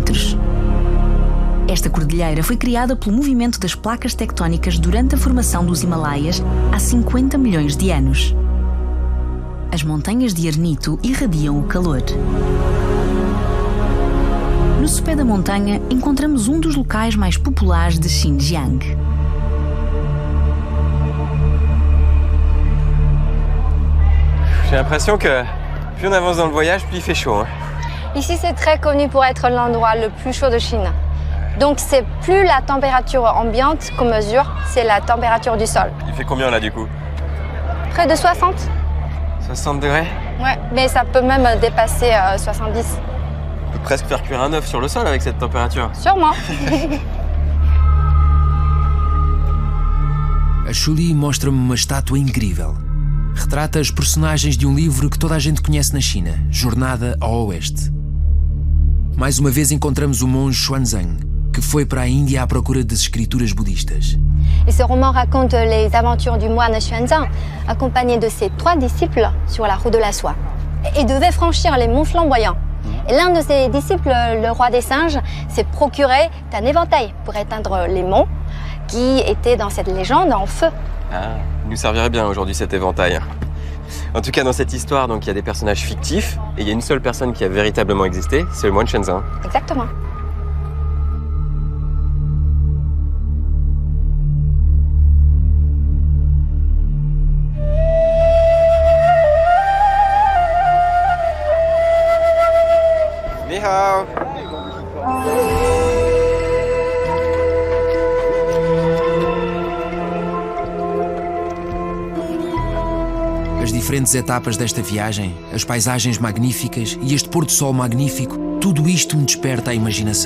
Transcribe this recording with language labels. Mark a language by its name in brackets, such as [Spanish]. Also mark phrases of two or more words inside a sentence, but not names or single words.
[Portuguese] Esta cordilheira foi criada pelo movimento das placas tectónicas durante a formação dos Himalaias há 50 milhões de anos. As montanhas de Arnito irradiam o calor. No sopé da montanha encontramos um dos locais mais populares de Xinjiang. [French] J'ai l'impression que plus on avance dans le voyage, plus il fait chaud. Ici, c'est très connu pour être l'endroit le plus chaud de Chine. Donc, c'est plus la température ambiante qu'on mesure, c'est la température du sol. Il fait combien là du coup? Près de 60. 60 degrés? Ouais, mais ça peut même dépasser 70. On peut presque faire cuire un œuf sur le sol avec cette température. Sûrement. [Portuguese] A Shuli mostra-me uma estátua incrível. Retrata as personagens de um livro que toda a gente conhece na China, Jornada ao Oeste. Mais uma vez encontramos o monge Xuanzang, que foi para a Índia à procura das escrituras budistas. [French] Et ce roman raconte les aventures du moine Xuanzang, accompagné de ses 3 disciples sur la route de la soie. Il devait franchir les monts flamboyants. Et l'un de ses disciples, le roi des singes, s'est procuré un éventail pour éteindre les monts qui étaient dans cette légende en feu. Ah, il nous servirait bien aujourd'hui cet éventail. En tout cas, dans cette histoire, donc, il y a des personnages fictifs et il y a une seule personne qui a véritablement existé, c'est le moine Xuanzang. Exactement. [Chinese] Ni hao. [Portuguese] As diferentes etapas desta viagem, as paisagens magníficas e este pôr-do-sol magnífico, tudo isto me desperta a imaginação.